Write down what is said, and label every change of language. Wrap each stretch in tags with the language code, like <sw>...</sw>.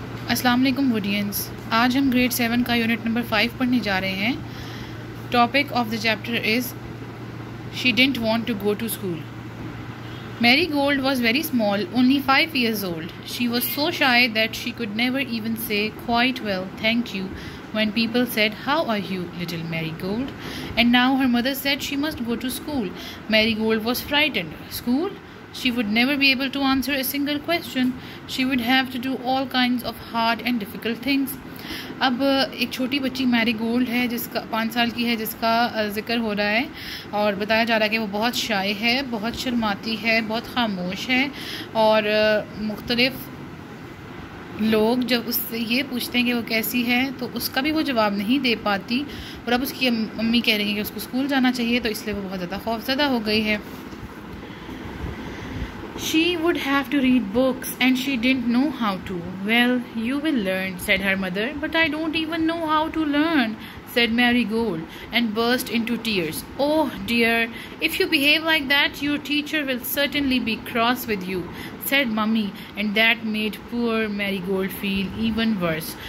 <hi>अस्सलाम वालेकुम वुडियंस। आज हम ग्रेड 7 का यूनिट नंबर 5 पढ़ने जा रहे हैं।</hi> <en>Topic of the chapter is she didn't want to go to school. Marigold was very small, only 5 years old. She was so shy that she could never even say quite well, thank you, when people said, how are you, little Marigold? And now her mother said she must go to school. Marigold was frightened. School? She would never be able to answer a single question. She would have to do all kinds of hard and difficult things.</en> <hi>अब एक छोटी बच्ची marigold है जिसका 5 साल की है, जिसका ज़िक्र हो रहा है और बताया जा रहा है कि वो बहुत शाय है, बहुत शर्माती है, बहुत खामोश है और मुख्तलिफ लोग जब उससे ये पूछते हैं कि वो कैसी है तो उसका भी वो जवाब नहीं दे पाती। और अब उसकी मम्मी कह रही है कि उसको स्कूल जाना चाहिए, तो इसलिए वो बहुत ज़्यादा खौफज़दा हो गई है।</hi> <en>She would have to read books and she didn't know how to. Well, you will learn, said her mother. But I don't even know how to learn, said Marigold and burst into tears. Oh dear, if you behave like that, your teacher will certainly be cross with you, said Mummy, and that made poor Marigold feel even worse.</en>